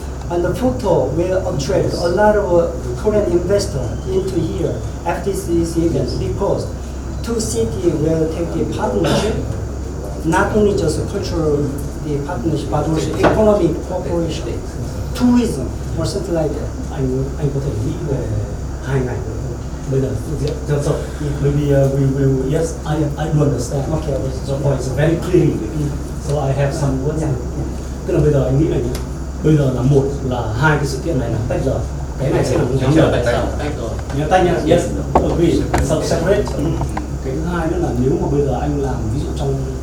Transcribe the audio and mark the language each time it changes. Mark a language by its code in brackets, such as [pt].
[en] And the photo will attract a lot of Korean investors into here after this event, because two cities will take the partnership, not only just cultural partnership, but also economic cooperation, tourism, or something like that. [vi] Anh có thể nghĩ về 2 ngày nữa. Bây giờ [en] so maybe we will, yes, I do understand. Okay. So it's very clear. So I have some words. [vi] Tức là bây giờ anh nghĩ là nhé. Bây giờ là một là hai cái sự kiện này là tách rời. Cái này sẽ là một tháng rồi. tách rồi. Nhớ tách nha. [en] Yes. Agree. So separate. [vi] Cái thứ hai nữa là nếu mà bây giờ anh làm ví dụ trong